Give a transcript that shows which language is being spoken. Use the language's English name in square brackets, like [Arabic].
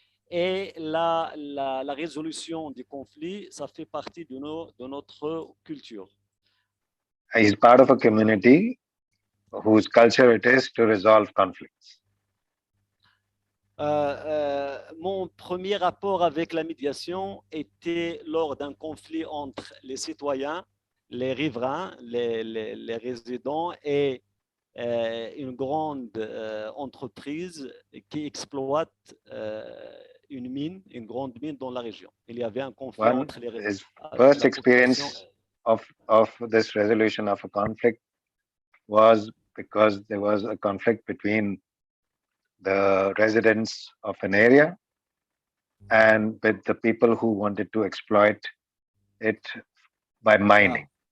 [French] Et la résolution des conflits, ça fait partie de notre culture. [English] He's part of a community whose culture it is to resolve conflicts. [French] Mon premier rapport avec la médiation était lors d'un conflit entre les citoyens, les riverains, les résidents et une grande entreprise qui exploite une grande mine dans la région. Il y avait un conflit entre les résidents. [English] First experience of this resolution of a conflict was because there was a conflict between the residents of an area and with the people who wanted to exploit it by mining.